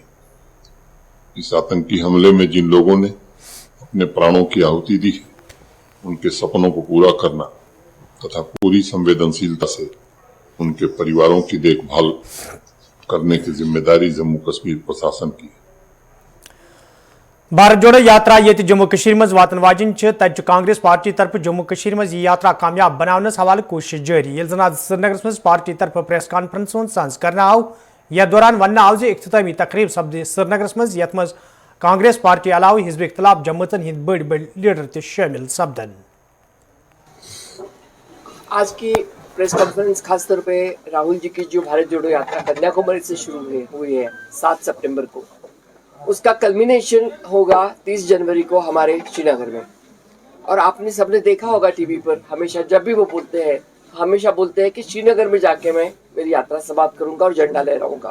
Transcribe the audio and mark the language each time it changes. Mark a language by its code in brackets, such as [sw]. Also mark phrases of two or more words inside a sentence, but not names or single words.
[hi] इस आतंकी हमले में जिन लोगों ने अपने प्राणों की आहुति दी है, उनके सपनों को पूरा करना तथा पूरी संवेदनशीलता से उनके परिवारों की देखभाल करने की जिम्मेदारी जम्मू कश्मीर प्रशासन की है। [ks] भारत जोड़ो यात्रा ये जम्मू कशीर मज वातन वाजिन तत कांग्रेस पार्टी तरफ जम्मू कशीर मज यह यात्रा कामयाब बनावनस हवाले कोशिश जारी। ये जन आज श्रीनगर मज पार्टी तरफ [en] press conference [ks] सांस करना आव यह दौरान वन आव इख्तितामी तकरीब सपद श्रीनगर मज यथ मज कांग्रेस पार्टी अलावा हिजब इख्तिलाफ जमातन हिंद बड़ बड़ लीडर ते शामिल सपदन। [hi] आज की [en] press conference [hi] खासतौर पे राहुल जी की जो भारत जोड़ो यात्रा कन्याकुमारी से शुरू हुई है 7 सितंबर को, उसका कल्मिनेशन होगा 30 जनवरी को हमारे श्रीनगर में। और आपने सबने देखा होगा टीवी पर, हमेशा जब भी वो हमेशा बोलते हैं कि श्रीनगर में जाके मैं मेरी यात्रा समाप्त करूंगा और झंडा लहराऊंगा।